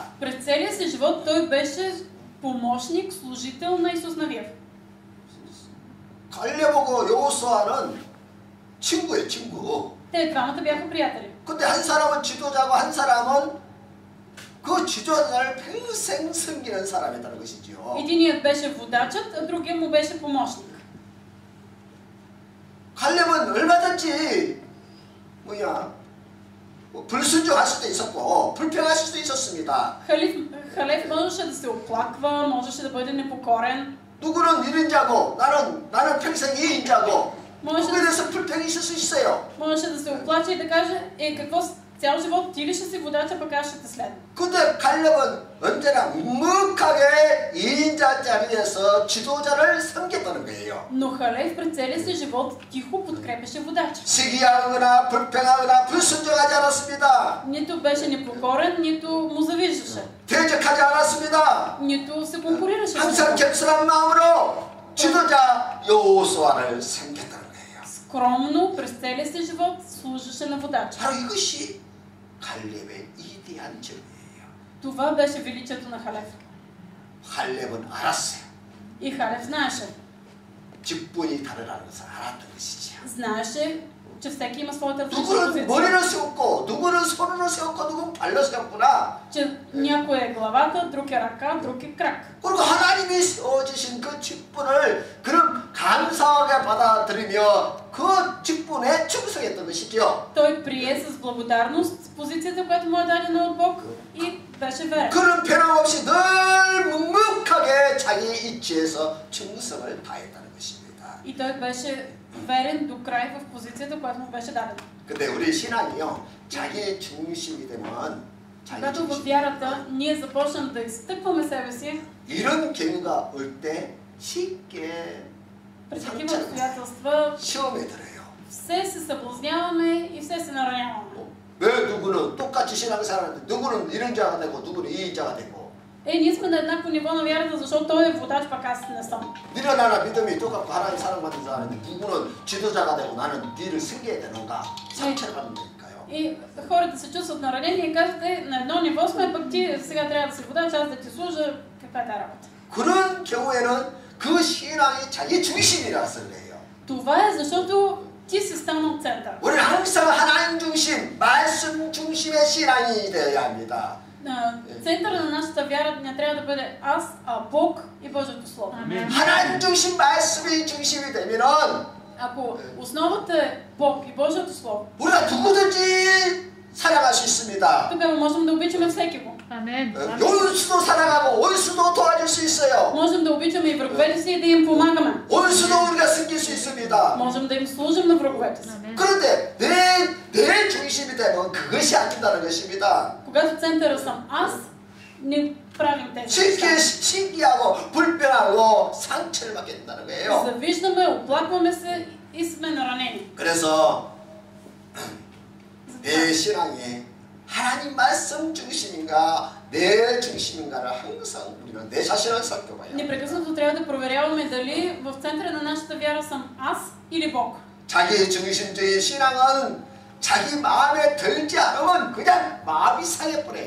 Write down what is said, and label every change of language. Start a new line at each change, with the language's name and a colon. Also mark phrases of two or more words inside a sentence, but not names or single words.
Bulgarian: През целия си живот той беше помощник, служител на Исус Навиев.
Korean: 갈렙하고 여호수아는 친구예요, 친구.
Bulgarian: Те двамата бяха приятели.
Korean: 근데 한 사람은 지도자고 한 사람은 그 지도자를 평생 섬기는 사람이었다는 것이지요.
Bulgarian: Единият беше водачът, а другият му беше помощник.
Korean: 갈렙은 얼마든지 불순종할 수도 있었고 불평할 수도 있었습니다.
Bulgarian: Халев можеше да се оплаква, можеше да бъде непокорен.
Korean: 누구는 1인자고 나는 평생 2인자고 그거에 대해서 불평이 있을 수 있어요.
Bulgarian: Можеше да се оплаче и да каже, какво цял живот ти ли ще си водача, пък аз ще те следвам.
Korean: 근데 갈렙은 언제나 묵묵하게 2인자 자리에서 지도자를 섬겼다는 거예요.
Bulgarian: Но Халев през целия си живот тихо подкрепеше водача.
Korean: 시기하거나 불평하거나 불순종하지 않았습니다.
Bulgarian: Нито беше непокорен, нито му завиждаше.
Korean: 대적하지 않았습니다.
Bulgarian: Нито се конкурираше.
Korean: 항상 겸손한 마음으로 지도자 여호수아를 섬겼다는 거예요.
Bulgarian: Скромно през целия си живот служеше на водача.
Korean: 바로 이것이 갈렙의 위대한 점이에요.
Bulgarian: Това беше величието на Халев.
Korean: 갈렙은 알았어요.
Bulgarian: И Халев знаеше.
Korean: 직분이 다르다는 것을 알았던 것이지요.
Bulgarian: Знаеше, че всеки има своята различна
Korean: 누구는
Bulgarian: позиция.
Korean: 머리를 세웠고, 누구는 손으로 세웠고, 누구는 발로 세웠구나.
Bulgarian: Че някой е главата, друг е ръка, друг е крак.
Korean: 그리고 하나님이 세워주신 그 직분을 그는 감사하게 받아들이며 그 직분에 충성했던 것이죠.
Bulgarian: Той прие с благодарност позицията, която му е дадена от Бог и беше верен.
Korean: 그는 변함없이 늘 묵묵하게 자기 이치에서 충성을 다했다는 것입니다.
Bulgarian: И той беше верен до край в позицията, която му беше дадена.
Korean: 근데 우리 신앙이요, 자기 중심이 되면
Bulgarian: Когато във вярата ние започнем да изтъкваме себе си,
Korean: 이런 경우가 올 때 쉽게
Bulgarian: при такива обстоятелства
Korean: 시험에 들어요.
Bulgarian: все се съблазняваме и все се нараняваме.
Korean: 왜 누구는 똑같이 신앙생활하는데 누구는 1인자가 되고 누구는 2인자가 되고
Bulgarian: Ние сме на еднакво ниво на вярата, защото той е водач, пък аз не съм.
Korean: 너는 나나 믿음이 똑같고 하나님 사랑받는 자인데 누구는 지도자가 되고 나는 뒤를 섬겨야 되는가 상처를 받는 거니까요.
Bulgarian: И хората се чувстват наранени и казват, на едно ниво сме, пък ти сега трябва да си водач, аз да ти служа, каква е тази работа?
Korean: 그런 경우에는 그 신앙이 자기 중심이라서 그래요.
Bulgarian: Това е защото ти си станал център.
Korean: 우리는 항상 하나님 중심, 말씀 중심의 신앙이 되어야 합니다.
Bulgarian: Центъра на нашата вяра не трябва да бъде аз, а Бог и Божието Слово.
Korean: 하나님 중심, 말씀이 중심이 되면은
Bulgarian: Ако основата е Бог и Божието Слово,
Korean: 우리가 누구든지 사랑할 수 있습니다.
Bulgarian: тогава можем да обичаме всеки го.
Korean: 요수도 사랑하고 원수도 도와줄 수 있어요.
Bulgarian: Можем да обичаме и враговете си и да им помагаме.
Korean: 원수도 우리가 섬길 수 있습니다.
Bulgarian: Можем да им служим на враговете си.
Korean: 그런데 내 중심이 되면 그것이 안 된다는 것입니다.
Bulgarian: Когато центъра съм аз, не правим тези неща.
Korean: 신기하고 불편하고 상처를 받게 된다는 거예요.
Bulgarian: Завиждаме, оплакваме се и сме наранени.
Korean: 그래서 내 신앙이 하나님 말씀 중심인가 내 중심인가를 항상 우리는 내 자신을 살펴봐야 합니다.
Bulgarian: Непрекъснато трябва да проверяваме дали в центъра на нашата вяра съм аз или Бог.
Korean: 자기 중심주의 신앙은 자기 마음에 들지 않으면 그냥 마음이 상해버려요.